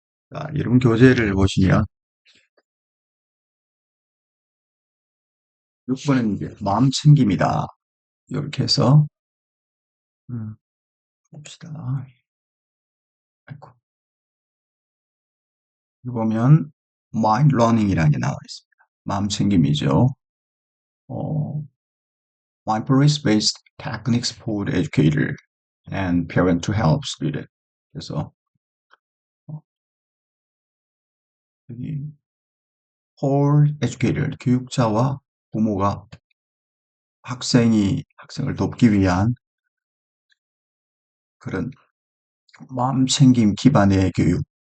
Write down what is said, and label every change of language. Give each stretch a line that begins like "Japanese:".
Korean: 자, 여러분 교재를 보시면 6번은 이제 마음 챙김이다. 이렇게 해서 봅시다. 아이고. 여기 보면 mind learning이라는 게 나와 있습니다. 마음 챙김이죠.
English: mindfulness-based techniques for the educator and parent to help student.
Korean: 그래서 여기
English: for educator,
Korean: 교육자와 부모가 학생을 돕기 위한 그런 마음 챙김 기반의 교육.